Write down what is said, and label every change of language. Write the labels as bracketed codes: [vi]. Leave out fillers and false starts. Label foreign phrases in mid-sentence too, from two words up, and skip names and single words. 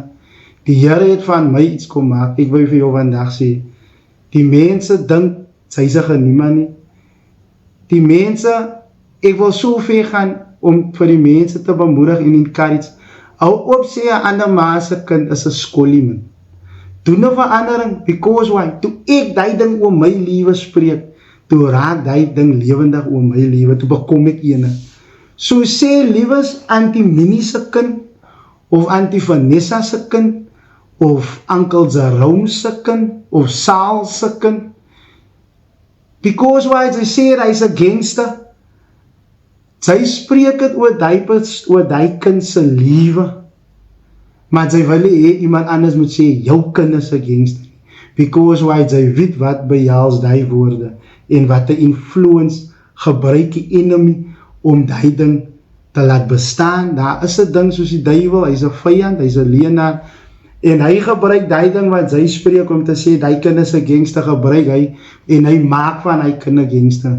[af] Die Here het van my iets kom maak. Ek wil vir jou vandag sê, die mense dink, sy sê niemand nie. Die mense, ek wil so ver gaan, om vir die mense te bemoedig en encourage. Hou op sê, 'n ander ma se kind is 'n skollie, man. Doen 'n verandering, [en] because why? [af] Toe ek die ding oor my lewe spreek, toe raak die ding lewendig oor my lewe, toe bekom ek ene. So sê liewes Auntie Minnie se kind, of Auntie Vanessa se kind, of Uncle Jerome se kind, of Saal se kind, [en] Because why [af] sy sê hy's 'n gangster. Sy spreek dit oor daai kind se lewe. Maar sy wil hê iemand anders moet sê jou kind is 'n gangster. [en] Because why [af] sy weet wat behels daai woorde en wat 'n influence gebruik die enemy om daai ding te laat bestaan. Daar is 'n ding soos die duiwel, hy's 'n vyand, hy's 'n leienaar en hy gebruik daai ding wat sy spreek om te sê daai kind is 'n gangster, gebruik hy en hy maak van hy kind 'n gangster.